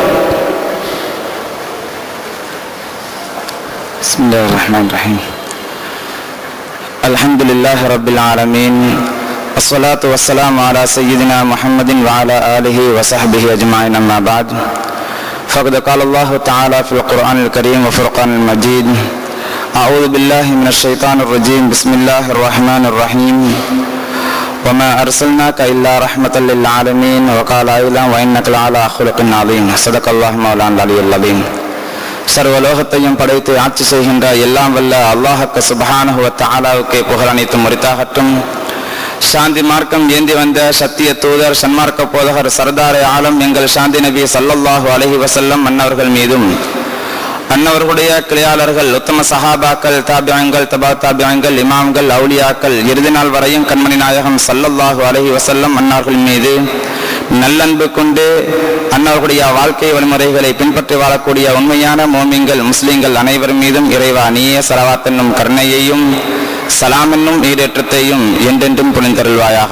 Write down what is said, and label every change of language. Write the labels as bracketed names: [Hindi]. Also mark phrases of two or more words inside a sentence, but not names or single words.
[Arabic] بسم الله الرحمن الرحيم. الحمد لله رب العالمين. الصلاة والسلام على سيدنا محمد وعلى آله وصحبه أجمعين. أما بعد. ஃபகத் قال الله تعالى في القرآن الكريم وفرقان المجيد. أعوذ بالله من الشيطان الرجيم. بسم الله الرحمن الرحيم. وما أرسلناك إلا رحمة للعالمين. وقال أيضا وإنك لعلى خلق عظيم. صدق الله مولانا العلي العظيم. [Tamil] சர்வலோகத்தையும் படைத்து ஆட்சி செய்கின்ற எல்லாம் வல்ல அல்லாஹ்வுக்கு [Arabic] سبحانه وتعالى [Tamil] புகழ் அனைத்தும் உரித்தாகட்டும். சாந்தி மார்க்கம் ஏந்தி வந்த சத்திய தூதர் சன்மார்க்க போதகர் [Urdu] سردارِ عالم [Tamil] எங்கள் சாந்தி நபி ஸல்லல்லாஹு [Arabic] عليه وسلم [Tamil] அன்னவர்கள் மீதும் அன்னவர்களுடைய கிளையாளர்கள் உத்தம சஹாபாக்கள் தாபியங்கள் தபா தாபியங்கள் இமாம்கள் அவுலியாக்கள் இறுதி நாள் வரையும் கண்மணி நாயகம் [Arabic] صلى الله عليه وسلم [Tamil] அன்னவர்கள் மீது நல்லன்பு கொண்டு அன்னவர்களுடைய வாழ்க்கை வழிமுறைகளை பின்பற்றி வாழக்கூடிய உண்மையான மோமின்கள் முஸ்லிம்கள் அனைவர் மீதும் இறைவா நீயே ஸலவாத் என்னும் கருணையையும் சலாம் என்னும் ஈடேற்றத்தையும் என்றென்றும் புனிதருள்வாயாக.